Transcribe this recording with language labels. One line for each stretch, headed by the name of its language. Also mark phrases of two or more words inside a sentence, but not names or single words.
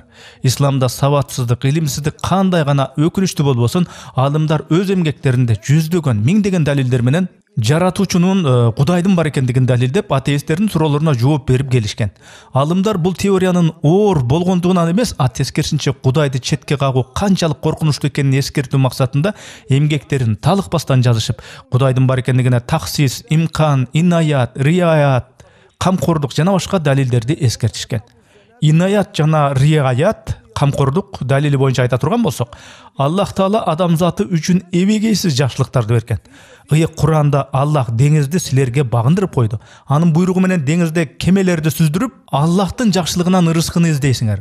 Kyrgyz: Исламда сабатсыздык, илимсиздик кандай гана өкүнүчтүү болбосун, аалымдар өз эмгектеринде жүздөгөн, миңдеген далилдер менен жаратуучунун Кудайдын бар экендигин далилдеп, атеисттердин суроолоруна жооп берип келишкен. Аалымдар бул теориянын оор болгондугунан эмес, тескерисинче Кудайды четке кагуу канчалык коркунучтуу экенин эскертүү максатында эмгектерин талыкпастан жазышып, Кудайдын бар экендигине таксис, имкан, инаят, риаят, камкордук жана башка далилдерди эскертишкен. Инаят жана риаят, камкордук далили боюнча айта турган болсок, Аллах Таала адамзаты үчүн эбегейсиз жакшылыктарды берген. Ыйык Куранда Аллах деңизди силерге багындырып койду. Анын буйругу менен деңизде кемелерди сүздүрүп, Аллахтын жакшылыгынан ырыскыны издейсиңер.